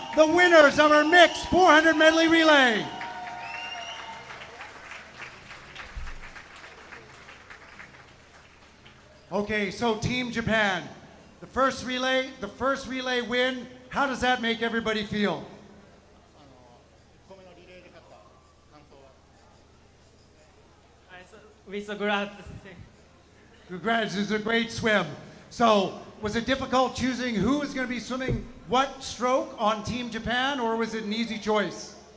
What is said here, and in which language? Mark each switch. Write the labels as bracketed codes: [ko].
[en] the winners of our mixed 400 medley relay. Okay, so Team Japan, the first relay win, how does that make everybody feel? [ja] 1個目のリレーで勝った感想は [en] We so glad. Congrats, this is a great swim. So, was it difficult choosing who was going to be swimming what stroke on Team Japan, or was it an easy choice?